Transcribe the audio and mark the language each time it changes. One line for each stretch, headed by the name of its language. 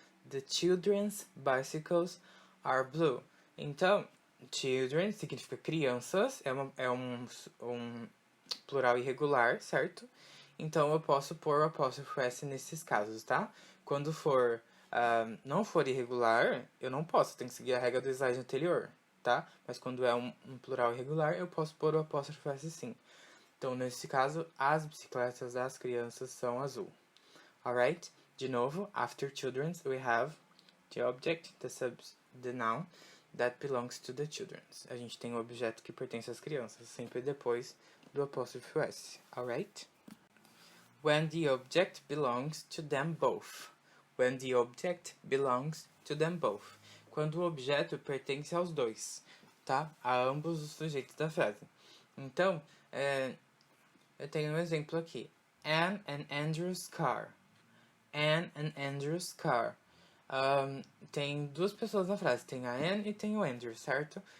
English: The children's bicycles are blue.
Portuguese: Então, children significa crianças, é um plural irregular, certo? Então, eu posso pôr o apóstrofo S nesses casos, tá? Quando for não for irregular, eu não posso, tem que seguir a regra do slide anterior, tá? Mas quando é um plural irregular, eu posso pôr o apóstrofo S sim. Então, nesse caso, as bicicletas das crianças são azul.
English: Alright? De novo, after children's, we have the object, the noun, that belongs to the children.
Portuguese: A gente tem o objeto que pertence às crianças, sempre depois do apóstrofo S.
English: Alright? When the object belongs to them both. When the object belongs to them both.
Portuguese: Quando o objeto pertence aos dois, tá? A ambos os sujeitos da frase. Então, eu tenho um exemplo aqui.
English: Anne and Andrew's car. Anne and Andrew's car.
Portuguese: Tem duas pessoas na frase. Tem a Anne e tem o Andrew, certo?